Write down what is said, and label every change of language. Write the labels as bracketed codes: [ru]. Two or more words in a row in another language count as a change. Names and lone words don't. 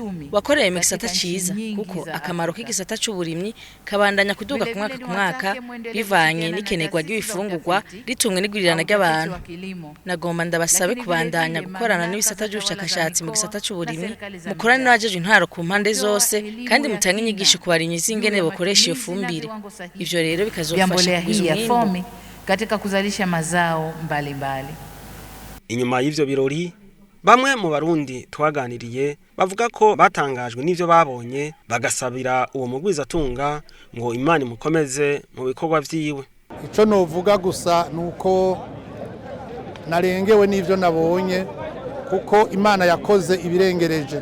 [rn] Wakoreye mu gisata ciza kuko akamaro k'igisata c'uburimyi kabandanya kuduga ku mwaka ku mwaka bivanye n'ikenerwa ry'ibifungurwa ritumwe n'igurirana ry'abantu. Nagomba ndabasabe kubandanya gukorana n'ibisata by'ubushakashatsi mu gisata c'uburimyi, mukorane n'abajeje intwaro ku mpande zose, kandi mutange inyigisho ku barimyi z'ingene bokoresha iyo fumbire. Ivyo rero bikazofasha [sw] kuzuia Fomi katika kuzalisha mazao mbalimbali. [rn] Inyuma y'ivyo birori, bamwe mu Barundi twaganiriye bavuga ko batangajwe n'ivyo babonye, bagasabira uwo mugwizatunga ngo Imana imukomeze mu bikorwa vyiwe. Ico novuga gusa nuko narengewe n'ivyo nabonye, kuko Imana yakoze ibirengereje.